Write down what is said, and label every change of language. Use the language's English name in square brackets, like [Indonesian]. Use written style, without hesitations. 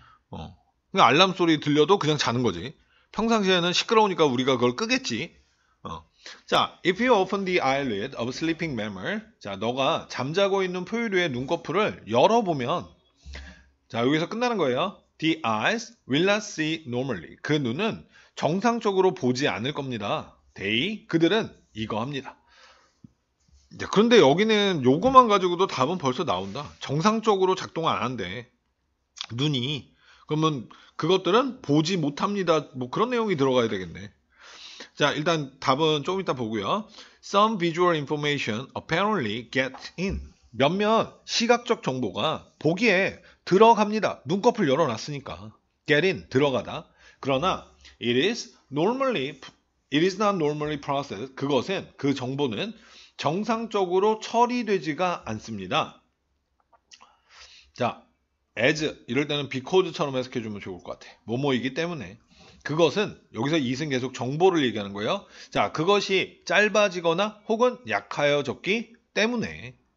[Korean] 그냥 알람 소리 들려도 그냥 자는 거지. 평상시에는 시끄러우니까 우리가 그걸 끄겠지. 자, [English] if you open the eyelid of sleeping mammal, [Korean] 자, 너가 잠자고 있는 포유류의 눈꺼풀을 열어보면, 자, 여기서 끝나는 거예요. [English] The eyes will not see normally. [Korean] 그 눈은 정상적으로 보지 않을 겁니다. 그들은 이거 합니다. 그런데 여기는 요거만 가지고도 답은 벌써 나온다. 정상적으로 작동 안 한대. 눈이. 그러면 그것들은 보지 못합니다. 뭐 그런 내용이 들어가야 되겠네. 자, 일단 답은 조금 이따 보고요. [English] Some visual information apparently gets in. [Korean] 몇몇 시각적 정보가 보기에 들어갑니다. 눈꺼풀 열어놨으니까. get in, 들어가다. 그러나 [English] it is not normally processed. [Korean] 그 정보는 정상적으로 처리되지가 않습니다. 자, as 이럴 때는 because처럼 해석해주면 좋을 것 같아. 뭐뭐이기 때문에. 그것은 여기서 이은 계속 정보를 얘기하는 거예요. 자, 그것이 짧아지거나 혹은 약하여졌기 때문에.